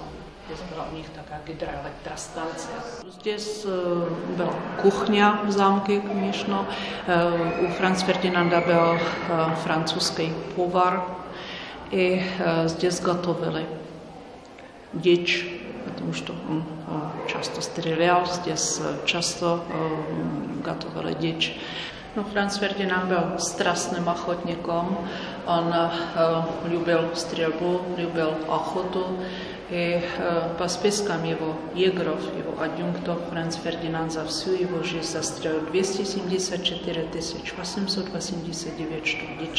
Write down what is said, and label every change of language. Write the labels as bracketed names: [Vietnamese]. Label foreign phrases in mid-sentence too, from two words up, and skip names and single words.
[Russian] Здесь была у них такая гидроэлектростанция. Здесь была кухня в замке, конечно. У Франца Фердинанда был французский повар. И здесь готовили дичь, потому что он часто стрелял, здесь часто готовили дичь. No, Franz Ferdinand [Czech] byl strastným [Russian] охотником, on любил стрельбу, любил охоту, и по спискам его егров, его адъюнктов, Franz Ferdinand за всю его жизнь застрелил 274 889 штук дичи.